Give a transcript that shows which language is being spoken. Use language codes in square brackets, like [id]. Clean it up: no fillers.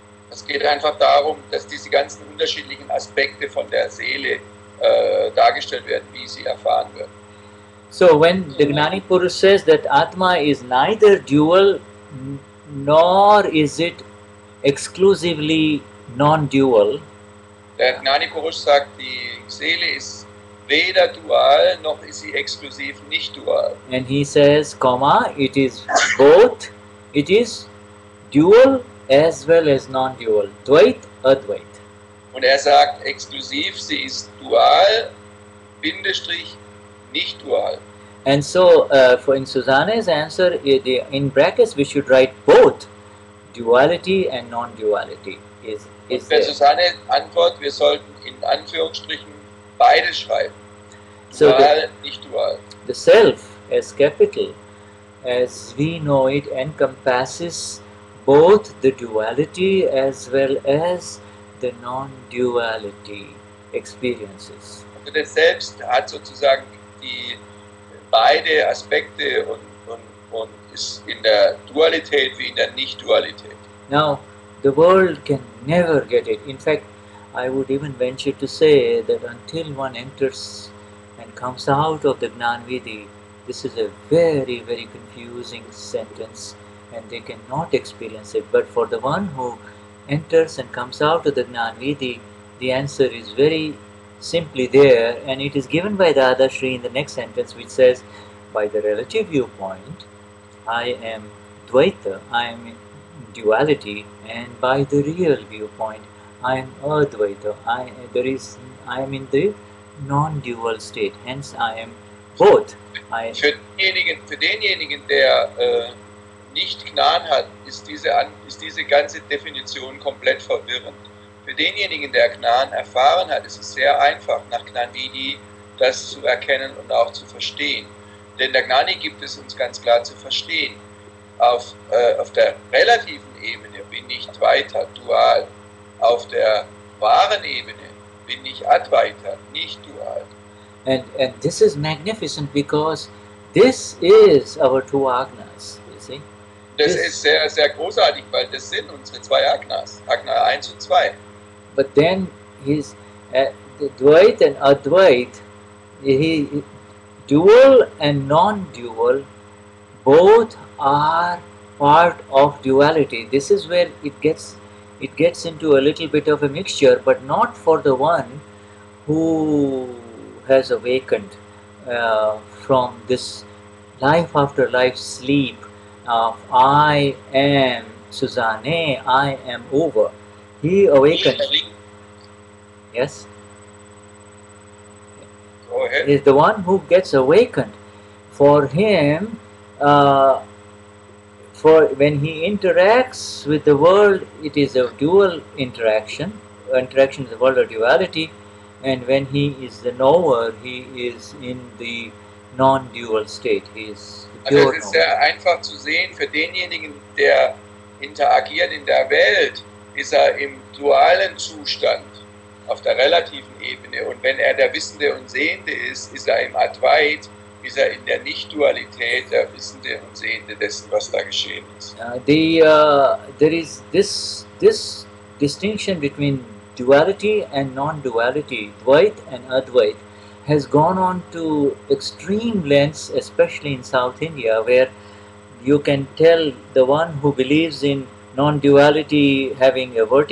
[de] Es geht einfach darum, dass diese ganzen unterschiedlichen Aspekte von der Seele dargestellt werden, wie sie erfahren wird. [en] So when the Gnani Purush says that Atma is neither dual nor is it exclusively non-dual, [de] Der Gnani Purush sagt, die Seele ist weder dual noch ist sie exklusiv nicht dual. [en] and he says, comma, it is both, it is dual as well as non-dual, Dvait, Advait. [de] Und er sagt exklusiv, sie ist dual, Bindestrich, nicht dual. [en] And so, in Susanne's answer, in brackets we should write both duality and non-duality. Is [de] Für [en] there. [de] Susanne Antwort, wir sollten in Anführungsstrichen beides schreiben. [en] So [de] Dual, nicht dual. [en] the self as capital, as we know it, encompasses both the duality as well as the non-duality experiences. [de] Also das Selbst hat sozusagen die beide Aspekte und ist in der Dualität wie in der Nicht-Dualität. [en] Now, the world can never get it. In fact, I would even venture to say that until one enters and comes out of the Gnanvidi, this is a very, very confusing sentence and they cannot experience it. But for the one who enters and comes out of the Gnanvidi, the answer is very simply there, and it is given by Dadashri in the next sentence, which says, by the relative viewpoint, I am Dvaita, I am in duality, and by the real viewpoint, I am Advaita, I am in the non-dual state, hence I am both. [de] Für denjenigen, der nicht Gnan hat, ist diese ganze Definition komplett verwirrend. Für denjenigen, der Gnan erfahren hat, ist es sehr einfach, nach Gnanvidi das zu erkennen und auch zu verstehen. Denn der Gnani gibt es uns ganz klar zu verstehen. Auf der relativen Ebene bin ich Dvaita, dual. Auf der wahren Ebene bin ich Advaita, nicht dual. [en] And this is magnificent because this is our two Agnas, you see. [de] Das ist sehr, sehr großartig, weil das sind unsere zwei Agnas, Agna 1 und 2. [en] But then his Dvait and Advait, dual and non-dual, both are part of duality. This is where it gets into a little bit of a mixture, but not for the one who has awakened from this life after life sleep of I am Suzanne, I am over. He awakened. Yes? Go ahead. Is the one who gets awakened. For him, for when he interacts with the world, it is a dual interaction. Interaction is the world of duality, and when he is the knower, he is in the non-dual state. He is the pure [de] Also es ist sehr einfach zu sehen, für denjenigen, der interagiert in der Welt, ist im dualen Zustand, auf der relativen Ebene. Und wenn der Wissende und Sehende ist im Advait, ist in der Nicht-Dualität, der Wissende und Sehende dessen, was da geschehen ist. [en] There is this distinction between duality and non-duality, Dvait and Advait, has gone on to extreme lengths, especially in South India, where you can tell the one who believes in non-duality having a